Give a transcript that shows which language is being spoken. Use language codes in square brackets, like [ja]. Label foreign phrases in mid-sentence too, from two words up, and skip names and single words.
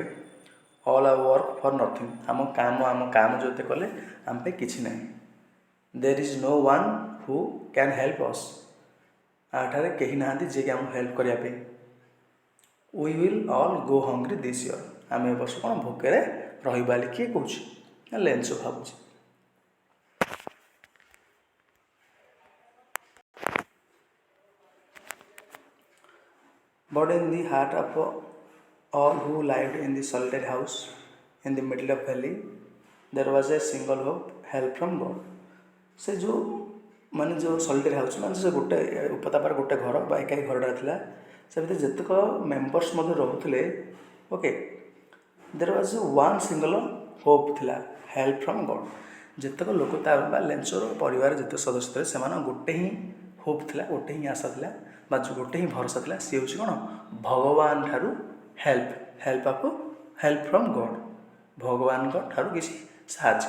[en] all our work for nothing, [or] ଆମ କାମ ଯେତେ କଲେ ଆମ ପାଇଁ କିଛି ନାହିଁ। [en] there is no one who can help us, [or] ଆଠାରେ କେହି ନାହାନ୍ତି ଯିଏକି ଆମକୁ ହେଲ୍ପ କରିବା ପାଇଁ। [en] we will all go hungry this year, [or] ଆମେ ଏ ବର୍ଷ କ'ଣ ଭୋକରେ ରହିବା ବୋଲି କିଏ କହୁଛି ନା ଲେଞ୍ଚ ଭାବୁଛି। [en] But in the heart of all who lived in the solitary house in the middle of valley, there was a single hope, help from God. [or] ସେ ଯେଉଁ ମାନେ ଯେଉଁ [en] solitary house, [or] ମାନେ ସେ ଗୋଟେ ଉପତ୍ୟକାର ଗୋଟେ ଘର ବା ଏକାକି ଘରଟା ଥିଲା, ସେ ଭିତରେ ଯେତେକ ମେମ୍ବର୍ସ ମଧ୍ୟ ରହୁଥିଲେ, ଓକେ, [en] there was one single hope [or] ଥିଲା, [en] help from God. [or] ଯେତେକ ଲୋକ ତା ବା ଲେଞ୍ଚର ପରିବାର ଯେତେ ସଦସ୍ୟ ଥିଲେ, ସେମାନଙ୍କ ଗୋଟେ ହିଁ ହୋପ୍ ଥିଲା, ଗୋଟେ ହିଁ ଆଶା ଥିଲା, ବା ଗୋଟେ ହିଁ ଭରସା ଥିଲା, ସିଏ ହେଉଛି କ'ଣ ଭଗବାନ ଠାରୁ [en] help from God, [or] ଭଗବାନଙ୍କ ଠାରୁ କିଛି ସାହାଯ୍ୟ।